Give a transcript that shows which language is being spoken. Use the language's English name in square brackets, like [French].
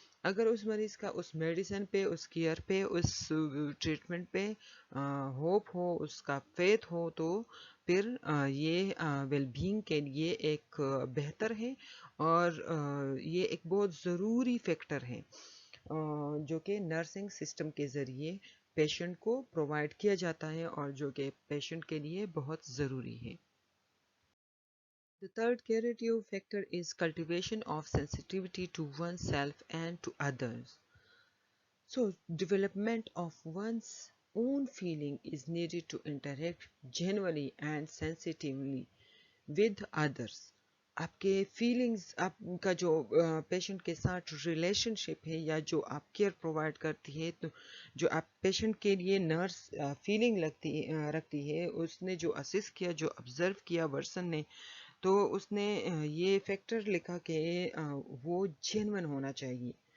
[Urdu] اگر اس مریض کا اس میڈیسن پہ، اس کیئر پہ، اس ٹریٹمنٹ پہ ہوپ ہو، اس کا فیتھ ہو، تو پھر یہ ویل بینگ کے لیے ایک بہتر ہے، اور یہ ایک بہت ضروری فیکٹر ہے جو کہ نرسنگ سسٹم کے ذریعے پیشنٹ کو پرووائڈ کیا جاتا ہے، اور جو کہ پیشنٹ کے لیے بہت ضروری ہے. [English] The third curative factor is cultivation of sensitivity to oneself and to others. So, development of one's own feeling is needed to interact genuinely and sensitively with others. [Urdu] آپ کے فیلنگز، آپ کا جو پیشنٹ کے ساتھ ریلیشن شپ ہے، یا جو آپ کیئر پرووائڈ کرتی ہے، تو جو آپ پیشنٹ کے لیے نرس فیلنگ رکھتی ہے، اس نے جو اسس کیا، جو آبزرو کیا ورسن نے، تو اس نے یہ فیکٹر لکھا کہ وہ جینون ہونا چاہیے.